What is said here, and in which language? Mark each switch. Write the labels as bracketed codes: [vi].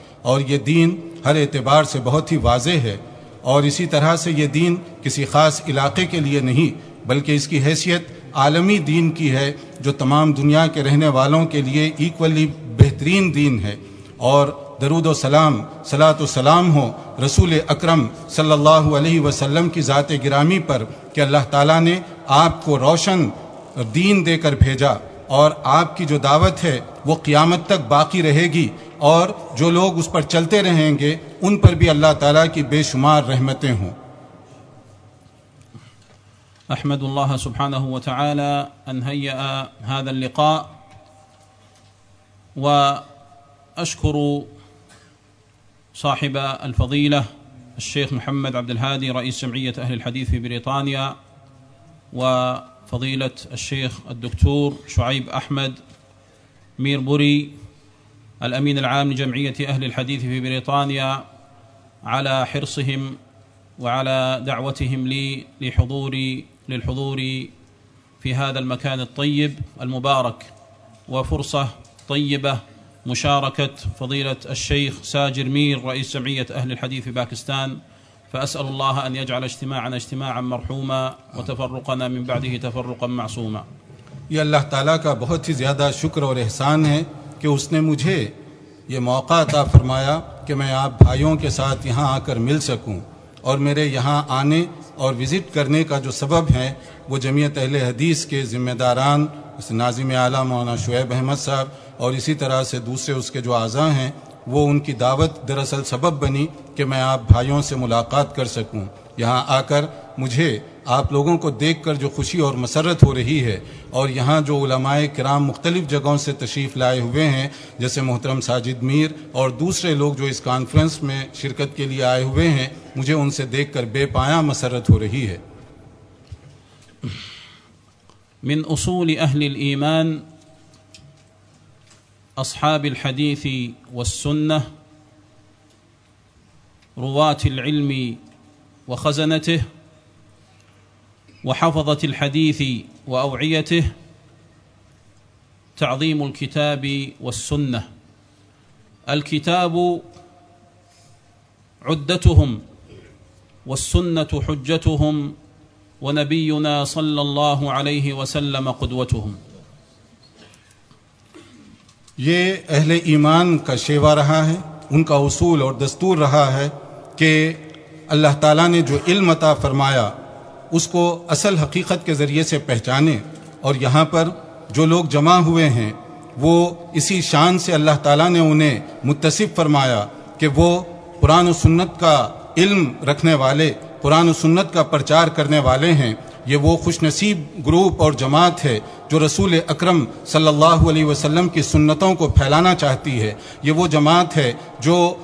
[ur] اور یہ دین ہر اعتبار سے بہت ہی واضح ہے، اور اسی طرح سے یہ دین کسی خاص علاقے کے لیے نہیں بلکہ اس کی حیثیت عالمی دین کی ہے جو تمام دنیا کے رہنے والوں کے لیے ایکولی بہترین دین ہے، اور درود و سلام صلاۃ و سلام ہو رسول اکرم صلی اللہ علیہ وسلم کی ذات گرامی پر کہ اللہ تعالیٰ نے آپ کو روشن دین دے کر بھیجا، اور آپ کی جو دعوت ہے وہ قیامت تک باقی رہے گی، اور جو لوگ اس پر چلتے رہیں گے ان پر بھی اللہ تعالیٰ کی بے شمار رحمتیں ہوں۔ [ar] احمد اللہ سبحانہ و تعالی ان ہیئ ھذا اللقاء و اشکر صاحب الفضیلۃ الشیخ محمد عبد الہادی رئیس جمعیۃ اہل الحدیث فی بریطانیہ و فضیلۃ الشیخ الدکتور شعیب احمد میربوری الأمين العام لجمعية أهل الحديث في بريطانيا على حرصهم وعلى دعوتهم لي للحضور في هذا المكان الطيب المبارك، وفرصة طيبة مشاركة فضيلة الشيخ ساجر مير رئيس جمعية أهل الحديث في باكستان، فأسأل الله أن يجعل اجتماعنا اجتماعا مرحوما وتفرقنا من بعده تفرقا معصوما. [ur] يا الله تعالى کا بہت ہی زیادہ شکر اور احسان ہے کہ اس نے مجھے یہ موقع عطا فرمایا کہ میں آپ بھائیوں کے ساتھ یہاں آ کر مل سکوں، اور میرے یہاں آنے اور وزٹ کرنے کا جو سبب ہے وہ جمعیت اہل حدیث کے ذمہ داران اس ناظم اعلیٰ مولانا شعیب احمد صاحب اور اسی طرح سے دوسرے اس کے جو اعضاء ہیں، وہ ان کی دعوت دراصل سبب بنی کہ میں آپ بھائیوں سے ملاقات کر سکوں۔ یہاں آ کر مجھے آپ لوگوں کو دیکھ کر جو خوشی اور مسرت ہو رہی ہے، اور یہاں جو علماء کرام مختلف جگہوں سے تشریف لائے ہوئے ہیں جیسے محترم ساجد میر اور دوسرے لوگ جو اس کانفرنس میں شرکت کے لیے آئے ہوئے ہیں، مجھے ان سے دیکھ کر بے پایا مسرت ہو رہی ہے۔ [ar] من اصول اہل الایمان اصحاب الحدیث والسنہ رواۃ العلم وخزنته وحفظة الحديث وأوعيته تعظيم الكتاب والسنة. الكتاب عدتهم، والسنة حجتهم، ونبينا صلى الله عليه وسلم قدوتهم. [ur] یہ اہل ایمان کا شیوا رہا ہے، ان کا اصول اور دستور رہا ہے کہ اللہ تعالیٰ نے جو علم عطا فرمایا اس کو اصل حقیقت کے ذریعے سے پہچانے، اور یہاں پر جو لوگ جمع ہوئے ہیں وہ اسی شان سے اللہ تعالیٰ نے انہیں متصف فرمایا کہ وہ قرآن و سنت کا علم رکھنے والے، قرآن و سنت کا پرچار کرنے والے ہیں۔ یہ وہ خوش نصیب گروپ اور جماعت ہے جو رسول اکرم صلی اللہ علیہ وسلم کی سنتوں کو پھیلانا چاہتی ہے، یہ وہ جماعت ہے جو